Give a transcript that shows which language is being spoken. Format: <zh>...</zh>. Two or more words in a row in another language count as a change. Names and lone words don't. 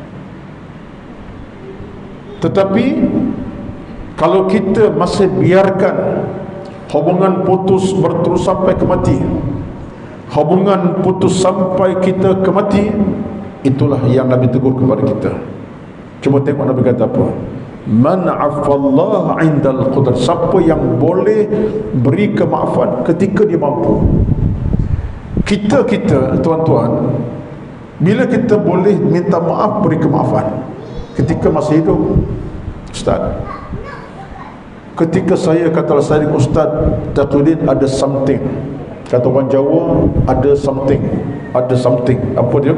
<ms>Tetapi kalau kita masih biarkan hubungan putus berterus sampai ke mati, hubungan putus sampai kita ke mati, itulah yang Nabi tegur kepada kita. Cuba tengok Nabi kata apa?</ms> <ar>من عفا عند القدرة,</ar> <ms>siapa yang boleh beri kemaafan ketika dia mampu. Kita tuan-tuan, bila kita boleh minta maaf, beri kemaafan ketika masih hidup? Ustaz, ketika saya kata saya dengan Ustaz Taqiyuddin ada something, kata orang Jawa, ada something, apa dia?</ms>